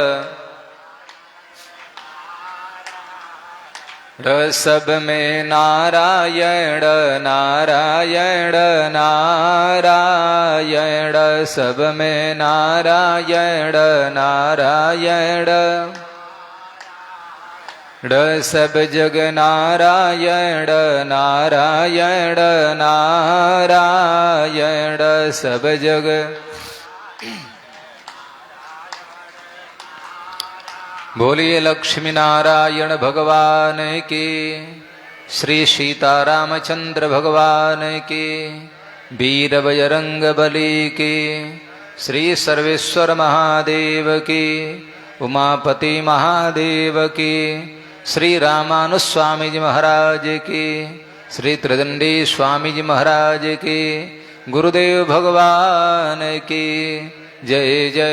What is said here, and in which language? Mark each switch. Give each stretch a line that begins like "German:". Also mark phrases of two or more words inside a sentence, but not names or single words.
Hindi: सब में नारायण नारायण नारायण सब में नारायण नारायण सब जग नारायण नारायण नारायण सब जग। बोलिए लक्ष्मी नारायण भगवान की, श्री सीतारामचंद्र भगवान की, वीर बजरंग बली की, श्री सर्वेश्वर महादेव की, उमापति महादेव की, श्री रामानुस्वामी जी महाराज की, श्री त्रिदंडी स्वामी जी महाराज की, गुरुदेव भगवान की जय जय।